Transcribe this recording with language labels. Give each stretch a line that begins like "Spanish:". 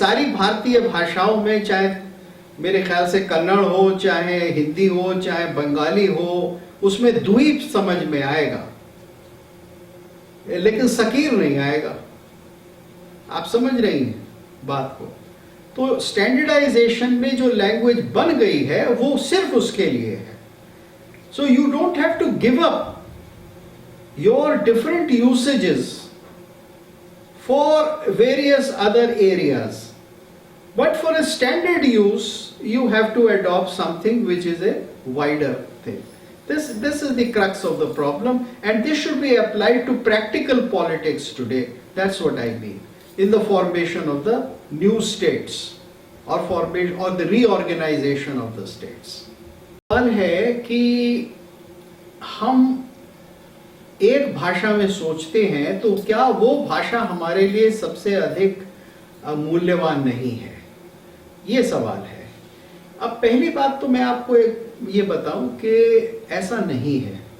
Hindi: सारी भारतीय भाषाओं में, चाहे मेरे ख्याल से कन्नड़ हो, चाहे हिंदी हो, चाहे बंगाली हो, उसमें द्वीप समझ में आएगा, लेकिन सकीर नहीं आएगा। आप समझ रही हैं बात को? तो स्टैंडर्डाइजेशन में जो लैंग्वेज बन गई है वो सिर्फ उसके लिए है।
English: So you don't have to give up your different usages for various other areas, but for a standard use you have to adopt something which is a wider thing. This is the crux of the problem, and this should be applied to practical politics today. That's what I mean, in the formation of the new states or formation or the reorganization of the states.
Hindi: सवाल है कि हम एक भाषा में सोचते हैं तो क्या वो भाषा हमारे लिए सबसे अधिक मूल्यवान नहीं है? ये सवाल है। अब पहली बात तो मैं आपको ये बताऊं कि ऐसा नहीं है।